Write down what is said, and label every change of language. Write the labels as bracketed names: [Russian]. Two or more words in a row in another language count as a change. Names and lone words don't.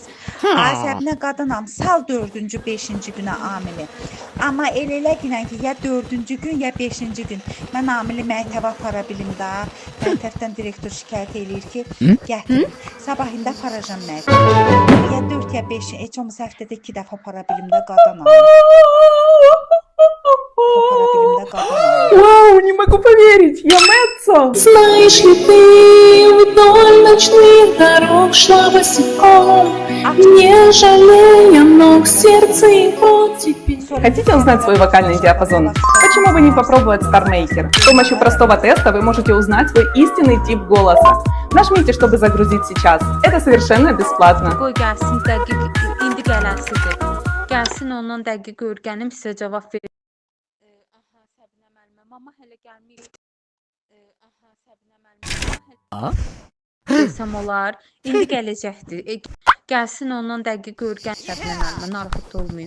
[Azerbaijani] Səbinə qadınam, sal 4-cü, 5-ci günə Amili. Amma elə ki, ya 4-cü gün, ya 5-ci gün. Mən Amili məktəbə apara bilim də. Məktəbdən direktor şikayət eləyir ki, gətirin. Sabah indi aparacam məktəbə. Ya 4, ya 5, heç olmasa həftədə 2 dəfə apara bilim də qadınam. [Russian] Вау, не могу поверить, я Мэтцо! Знаешь ли ты, вдоль ночных дорог шла босиком, не жалея ног, сердце его теперь. Хотите узнать свой вокальный диапазон? Почему бы не попробовать StarMaker? С помощью простого теста вы можете узнать свой истинный тип голоса. Нажмите, чтобы загрузить сейчас. Это совершенно бесплатно. [Azerbaijani] Qoy gəlsin dəqiq indi gələsidir. Gəlsin ondan dəqiq öyrənim sizə cavab verir. Aha Səbinə müəllimə, mama hələ gəlməyib. Aha Səbinə müəllimə. Desəm olar. İndi gələcəkdir. Gəlsin ondan dəqiq öyrənim Səbinə müəllimə, narahat olmayın.